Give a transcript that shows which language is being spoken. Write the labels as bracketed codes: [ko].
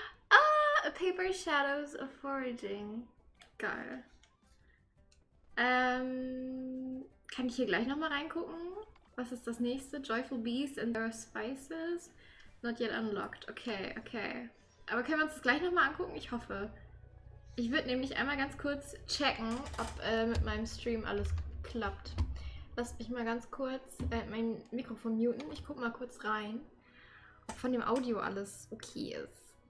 [en] Ah, a paper shadows of foraging. [de] Geil. Kann ich hier gleich nochmal reingucken? Was ist das nächste? [en] Joyful Beasts and their Spices? Not yet unlocked. Okay, okay. [de] Aber können wir uns das gleich nochmal angucken? Ich hoffe. Ich würde nämlich einmal ganz kurz checken, ob mit meinem Stream alles klappt. Lasst mich mal ganz kurz mein Mikrofon muten. Ich gucke mal kurz rein, ob von dem Audio alles okay ist.